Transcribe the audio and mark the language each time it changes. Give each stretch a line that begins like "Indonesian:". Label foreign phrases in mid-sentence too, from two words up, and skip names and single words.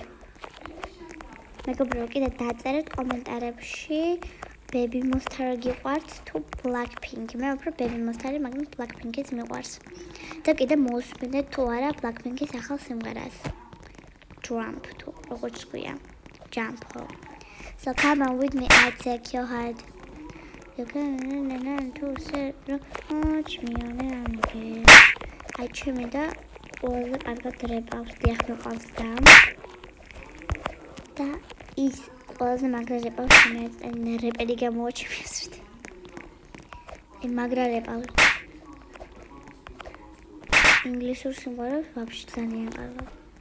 Georgian: მეგობრებო, კიდე დაწერეთ კომენტარებში Baby Monster გიყვართ თუ Blackpink. მე უფრო Baby Monster-ი, მაგრამ Blackpink-იც მიყვარს. და კიდე მოусმინეთ თუ არა Blackpink-ის ახალ სიმღერას. Jump თუ როგორც ქვია. Jump.
English: So come on with me, I'll take your heart. You can to say watch me on again.
Georgian: I ჩემი და ყველაზე კარგად რეპავს დიახ მეყავს და ის ყველაზე მაგრა რეპავს მე რეპერი გამოვაჩინეს. მაგრა რეპავს. ინგლისურ სიმღერებს ვაფშე ძალიან კარგად.